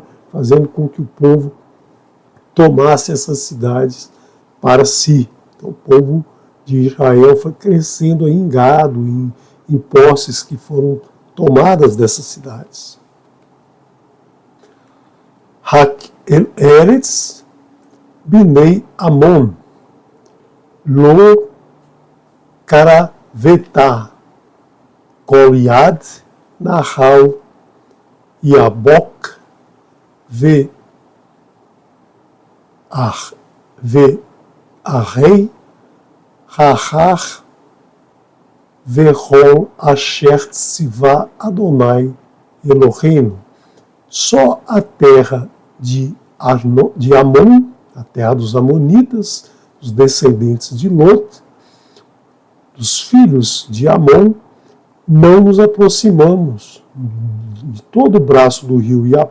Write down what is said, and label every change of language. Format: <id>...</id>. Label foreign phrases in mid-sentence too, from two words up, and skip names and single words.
<pt>Fazendo com que o povo tomasse essas cidades para si. Então, o povo de Israel foi crescendo aí em gado, em posses que foram tomadas dessas cidades.</pt> <he>רק אל ארץ בני עמון לא קרבת כל יד נחל יבק וערי ההר וכל אשר צוה יהוה אלהינו.</he> <pt>Só a terra de Amon, a terra dos Amonitas, os descendentes de Lot, dos filhos de Amon, não nos aproximamos de todo o braço do rio</pt>